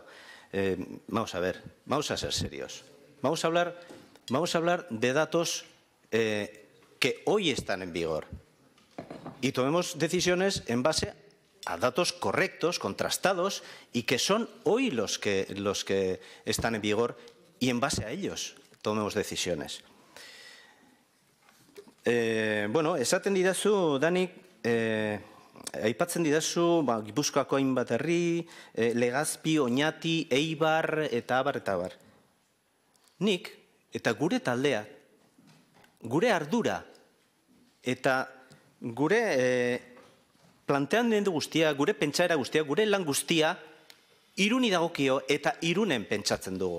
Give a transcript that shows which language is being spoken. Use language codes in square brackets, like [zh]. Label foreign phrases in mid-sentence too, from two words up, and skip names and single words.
[es] Vamos a ver, vamos a ser serios. Vamos a hablar de datos que hoy están en vigor y tomemos decisiones en base a datos correctos, contrastados y que son hoy los que están en vigor y en base a ellos tomemos decisiones. [eu] Bueno, esaten didazu, Danik, aipatzen didazu Gipuzkoako hainbat herri, Legazpi, Oñati, Eibar eta abar. Nik eta gure taldea, gure ardura eta gure plantean den guztia, gure pentsaera guztia, gure lan guztia, Iruni dagokio eta Irunen pentsatzen dugu.